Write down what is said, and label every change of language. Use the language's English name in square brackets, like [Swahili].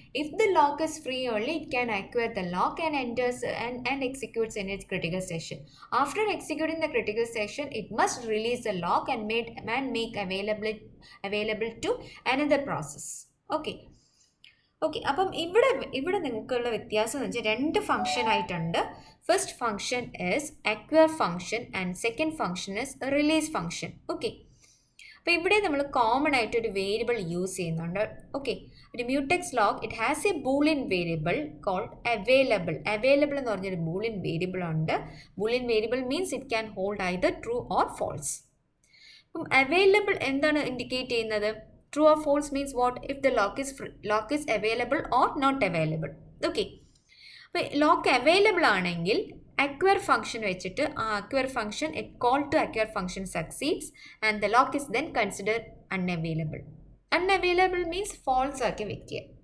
[English] If the lock is free only, it can acquire the lock and enters and executes in its critical session. After executing the critical session, it must release the lock and make available to another process. [Malayalam] Okay, അപ്പം ഇവിടെ നിങ്ങൾക്കുള്ള വ്യത്യാസം എന്ന് വെച്ചാൽ രണ്ട് function ആയിട്ടുണ്ട്. [English] First function is acquire function and second function is release function. [Malayalam] Okay, അപ്പോൾ ഇവിടെ നമ്മൾ കോമൺ ആയിട്ട് ഒരു വേരിയബിൾ യൂസ് ചെയ്യുന്നുണ്ട്. [English] Okay, ഒരു mutex lock it has a Boolean variable called available എന്ന് പറഞ്ഞൊരു Boolean variable ഉണ്ട്. Boolean variable means it can hold either true or false. [Malayalam] അപ്പം അവൈലബിൾ എന്താണ് ഇൻഡിക്കേറ്റ് ചെയ്യുന്നത്, [English] True or false means what, if the lock is available or not available. Okay, [Malayalam] അപ്പോൾ lock available ആണെങ്കിൽ [English] acquire function വെച്ചിട്ട് ആ acquire function call to acquire function succeeds and the lock is then considered unavailable means false [Malayalam] ആക്കി വെക്കുക.